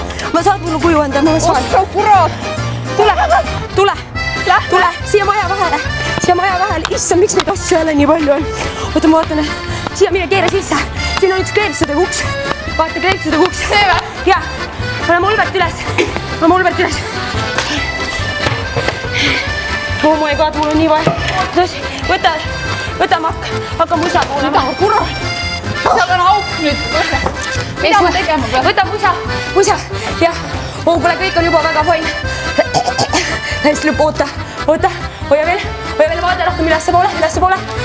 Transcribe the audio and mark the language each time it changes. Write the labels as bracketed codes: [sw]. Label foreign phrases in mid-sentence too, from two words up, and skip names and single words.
[et] Ma saad mulle kuju anda, ma saan. Oh, kurat. Tule. Siia maja vahele. Issand, miks neid asju jälle nii palju on? Oota, ma vaatan. Siia mine keera sisse. Siin on üks kleepsudega uks. Vaata, kleepsudega uks. See või? Jaa. Pane mulbert üles. [en] Oh my god, [et] mul on nii vaja. Võta makk. Hakka musa poole. Mida, kurat? Seal on auk nüüd. Mida ma tegema pean? Võta musa. Jah. Kuule, kõik on juba väga fine. Hästi lõpp, oota. Hoia veel, vaata rohkem ülesse poole.